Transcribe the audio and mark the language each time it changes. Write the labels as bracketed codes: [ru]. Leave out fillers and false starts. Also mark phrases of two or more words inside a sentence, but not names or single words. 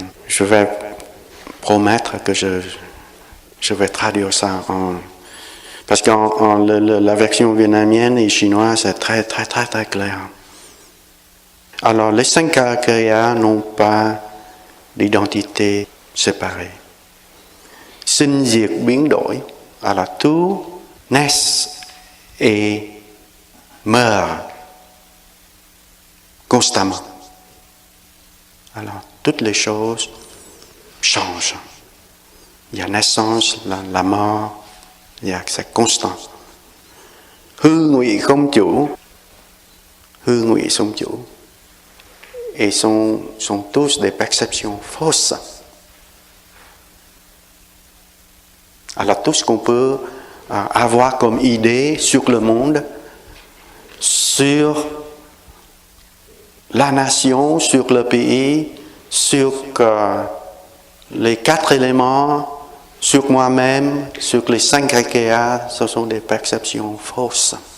[fr] Je vais promettre que je vais traduire ça parce qu'en la version vietnamienne et chinoise, c'est très, très, très, très clair. Alors, les 5 caractères n'ont pas d'identité séparée. [vi] Sinh diệt biến đổi. [fr] Alors, tout naît et meurt constamment. Alors, toutes les choses changent. Il y a naissance, la mort, c'est constant. [vi] Hư ngụy không chủ, hư ngụy không chủ. [fr] Et sont tous des perceptions fausses. Alors tout ce qu'on peut avoir comme idée sur le monde, sur la nation, sur le pays, sur les 4 éléments, sur moi-même, sur les 5 agrégats, ce sont des perceptions fausses.